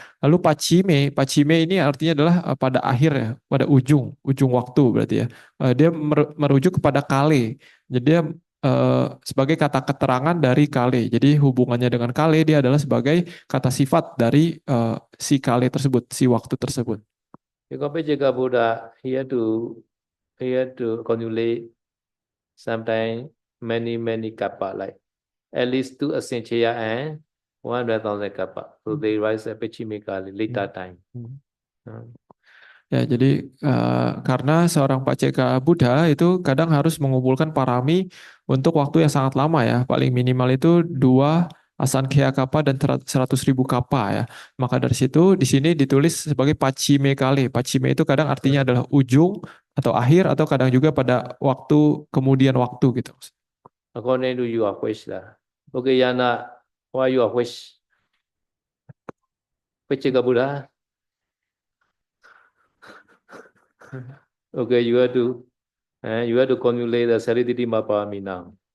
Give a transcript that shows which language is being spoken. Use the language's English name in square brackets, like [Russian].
[Indonesian] Lalu pacime ini artinya adalah pada akhir ya, pada ujung waktu berarti ya. Dia merujuk kepada kale. Jadi dia sebagai kata keterangan dari kale. Jadi hubungannya dengan kale dia adalah sebagai kata sifat dari si kale tersebut, si waktu tersebut. [English] Because Pacheka Buddha, he had to conjugate sometimes many kappa, like at least 2 asinchaya and 100,000 kappa. So they rise at [Pali] Pachime Kali [English] later time. [Indonesian] Ya, jadi karena seorang paceka Buddha itu kadang harus mengumpulkan parami untuk waktu yang sangat lama ya, paling minimal itu 2 asankhya kappa dan 100.000 kappa ya. Maka dari situ di sini ditulis sebagai pacime kali. Pacime itu kadang artinya adalah ujung atau akhir atau kadang juga pada waktu kemudian waktu gitu. [English] According to your wish lah. Okay, Yana, what your wish? Pacheka Buddha. Okay, you have to conjugate the Sariditi Mapami now.